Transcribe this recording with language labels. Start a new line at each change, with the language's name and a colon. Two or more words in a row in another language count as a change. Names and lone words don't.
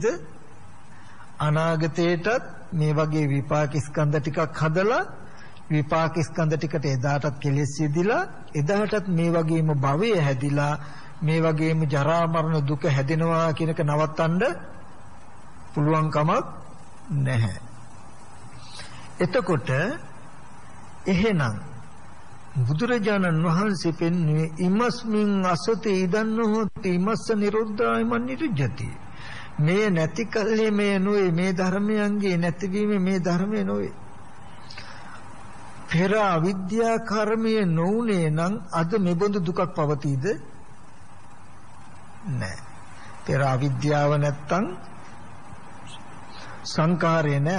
Sinhala: අනාගතේටත් මේ වගේ විපාක ස්කන්ධ ටිකක් හදලා විපාක ස්කන්ධ ටිකට එදාටත් කෙලෙස් යෙදිලා එදාටත් මේ වගේම භවය හැදිලා මේ වගේම ජරා මරණ දුක හැදෙනවා කියන එක නවත්තන්න පුළුවන් කමක් නැහැ. එතකොට එහෙනම් බුදුරජාණන් වහන්සේ පෙන්වන්නේ
Pali: ඉමස්මින් අසති ඉදන්න හොති ඉමස්ස නිරුද්ධාය මනිරුජ්ජති.
Sinhala: මේ නැති කල්ලි මේ නොවේ මේ ධර්මයන්ගේ නැතිවීම මේ ධර්මය නොවේ. පෙර අවිද්‍යා කර්මයේ නොඋනේ නම් අද මෙබඳු දුකක් පවතීද? නැහැ. පෙර අවිද්‍යාව නැත්තම් සංකාරය නැහැ.